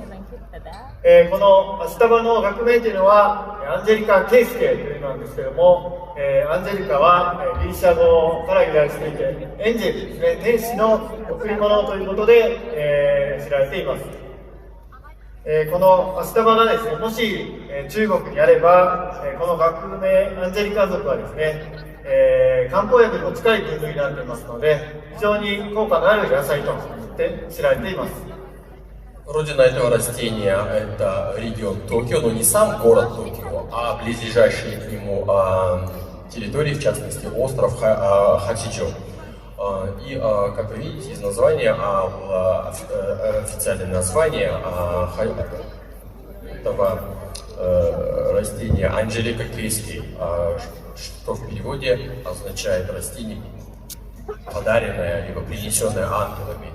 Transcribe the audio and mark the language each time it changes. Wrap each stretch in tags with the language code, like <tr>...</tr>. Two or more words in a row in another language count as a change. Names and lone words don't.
<ja>このアシタバの学名というのはアンジェリカ・ケイスケというのなんですけれども、アンジェリカはギリシャ語から由来していて、エンジェルですね、天使の贈り物ということで、知られています。このアシタバがですね、もし中国にあれば、この学名アンジェリカ属はですね、漢方薬にも近い分類になっていますので、非常に効果のある野菜として知られています。</ja> <ru>Родина этого растения — это регион Токио, но не сам город Токио, а близлежащие к нему территории, в частности остров Хачичо. И, как вы видите из названия, официальное название этого растения Анджелика Кейски, что в переводе означает растение, подаренное либо принесенное ангелами.</ru>